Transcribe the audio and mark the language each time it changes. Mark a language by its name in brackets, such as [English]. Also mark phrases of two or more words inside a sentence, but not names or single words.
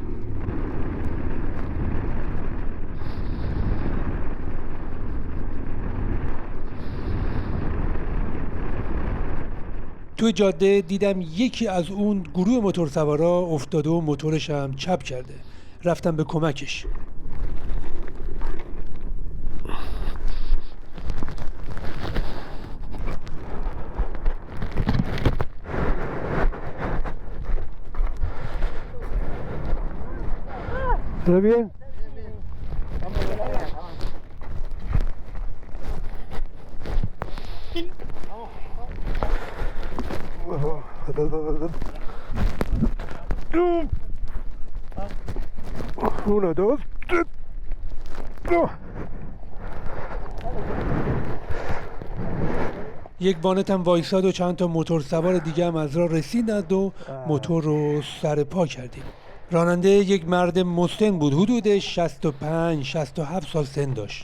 [Persian] توی جاده دیدم یکی از اون گروه موتورسوارا افتاده و موتورش هم چپ کرده. رفتم به کمکش. [Spanish] ¿Todo bien? Uno, dos, tres. [Persian] یک وانتم وایساد و چند تا موتور سوار دیگه هم از راه رسیدند و موتور رو سر پا کردیم. راننده یک مرد مسن بود، حدود 65-67 سال سن داشت.